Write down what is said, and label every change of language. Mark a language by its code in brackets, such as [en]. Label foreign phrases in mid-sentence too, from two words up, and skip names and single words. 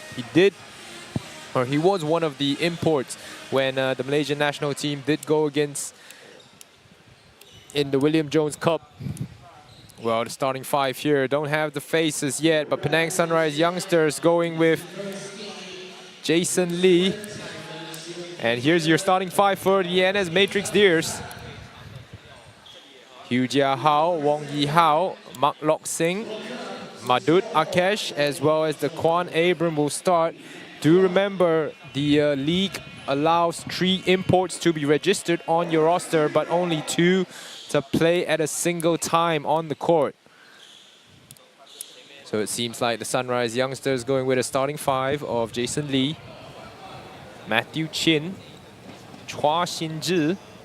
[en] He was one of the imports when the Malaysian national team did go against in the William Jones Cup. Well, the starting 5 here don't have the faces yet, but Penang Sunrise Youngsters going with Jason Lee. And here's your starting 5 for the NS Matrix Deers. Hu Jia Hao, Wong Yi Hao, Mak Lok Singh, Madud Akesh, as well as Daquan Abram will start. Do remember, the league allows 3 imports to be registered on your roster, but only 2 to play at a single time on the court. So it seems like the Sunrise Youngsters going with a starting 5 of Jason Lee, Matthew Chin, Chua Xin-zhi,